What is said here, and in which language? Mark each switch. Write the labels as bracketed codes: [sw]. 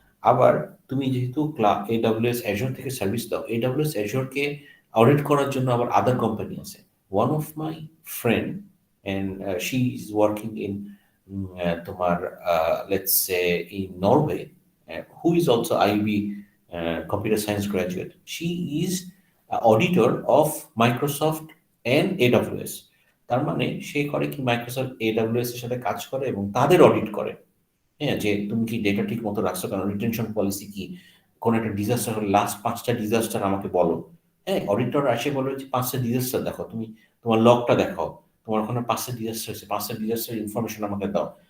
[bn] আবার তুমি যেহেতু AWS অ্যাজোর থেকে সার্ভিস দাও, AWS অ্যাজোরকে অডিট করার জন্য আবার আদার কোম্পানি আছে। [en] One of my friend, and she is working in তোমার let's say in Norway, who is also IB computer science graduate. She is auditor of Microsoft and AWS. [bn] তার মানে সে করে কি, মাইক্রোসফট AWS এর সাথে কাজ করে এবং তাদের অডিট করে। হ্যাঁ, যে তুমি কি ডেটা ঠিক মতো রাখছো, কারণ রিটেনশন পলিসি কি, কোন একটা ডিজাস্টার হলে লাস্ট 5টা ডিজাস্টার আমাকে বলো। হ্যাঁ, অডিটর আসে বলে যে 5টা ডিজাস্টার দেখো, তুমি তোমার লগটা দেখাও, তোমার ওখানে 5টা ডিজাস্টার হয়েছে, 5টা ডিজাস্টার ইনফরমেশন আমাকে দাও।